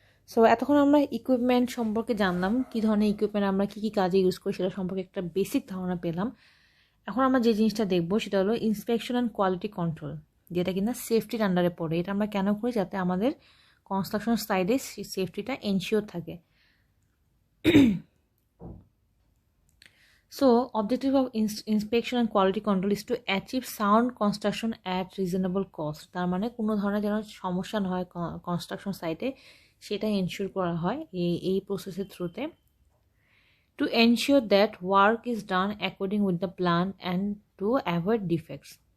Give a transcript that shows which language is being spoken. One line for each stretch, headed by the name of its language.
Bangla: So এতক্ষণ আমরা equipment সম্পর্কে জানলাম, কী ধরনের ইকুইপমেন্ট আমরা কী কী কাজে ইউজ করি সেটা সম্পর্কে একটা বেসিক ধারণা পেলাম। এখন আমরা যে জিনিসটা দেখবো সেটা হলো ইন্সপেকশন অ্যান্ড কোয়ালিটি কন্ট্রোল, যেটা কিনা সেফটির আন্ডারে পড়ে। এটা আমরা কেন করি, যাতে আমাদের কনস্ট্রাকশন সাইডে সেফটিটা এনশিওর থাকে।
English: So, objective of inspection and quality control is to achieve sound construction at reasonable cost.
Bangla: তার মানে কোনো ধরনের যেন সমস্যা না হয় কনস্ট্রাকশন সাইটে, সেটা এনশিওর করা হয় এই প্রসেসের থ্রুতে।
English: To ensure that work is done according with the plan and to avoid defects.